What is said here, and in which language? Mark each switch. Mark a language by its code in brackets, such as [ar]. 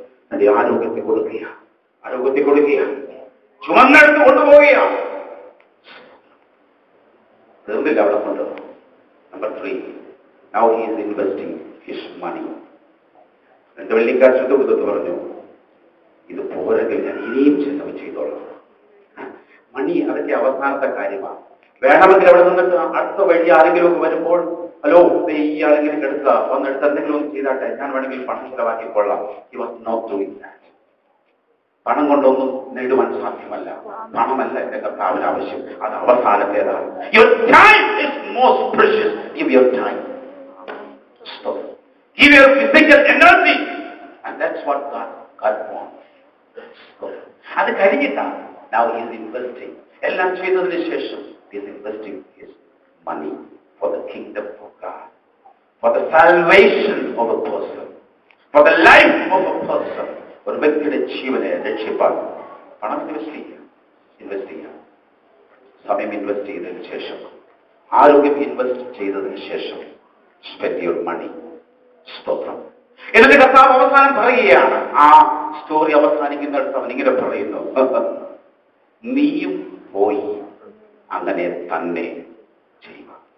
[ml] തന്റെ ആരോഗ്യത്തെ കൊടുക്കുക, ആരോഗ്യത്തെ കൊടുക്കുക, ചുമന്നെടുത്ത് കൊണ്ടുപോവുകയാണ്. തീർന്നില്ല അവിടെ കൊണ്ട്. [en] Number 3, now he is investing his money. [ml] 2 വെള്ളിക്കാശ് കൊടുത്ത് പറഞ്ഞു, ഇത് പോരെങ്കിൽ ഞാൻ ഇനിയും ചെലവ് ചെയ്തോളാം. മണി അതൊക്കെ അവസാനത്തെ കാര്യമാണ്. വേണമെങ്കിൽ അവിടെ നിന്നിട്ട് അടുത്ത വഴി ആരെങ്കിലും വരുമ്പോൾ, ഹലോ ഈ ആളെങ്കിലും എടുക്കുക, വന്നെടുത്ത് എന്തെങ്കിലും ഒന്ന് ചെയ്താട്ടെ, ഞാൻ വേണമെങ്കിൽ പണം ചിലവാക്കിക്കൊള്ളാം. [en] He was not doing that. [ml] പണം കൊണ്ടൊന്നും നേടുവാൻ സാധ്യമല്ല. പണമല്ല എന്റെ കർത്താവിന് ആവശ്യം, അത് അവസാനത്തേതാണ്. [en] Your time is most precious. Give your time. Stop. Give your physical energy. And that's what God wants. Stop. [ml] അത് കഴിഞ്ഞിട്ടാണ് [en] now he is investing. [ml] എല്ലാം ചെയ്തതിന് ശേഷം [en] he is investing his money for the kingdom of God, for the salvation of a person, for the life of a person. [ml] ഒരു വ്യക്തിയുടെ ജീവനെ രക്ഷിപ്പാൻ പണം ഇൻവെസ്റ്റ് ചെയ്യാം, സമയം ഇൻവെസ്റ്റ് ചെയ്തതിന് ശേഷം, ആരോഗ്യം ഇൻവെസ്റ്റ് ചെയ്തതിന് ശേഷം, [en] Spend your money. [ml] സ്തോത്രം. എന്നിട്ട് കർത്താവ് അവസാനം പറയുകയാണ്, ആ സ്റ്റോറി അവസാനിക്കുന്നിടത്ത് അവൻ ഇങ്ങനെ പറയുന്നു, നീയും പോയി അങ്ങനെ തന്നെ ചെയ്യുക.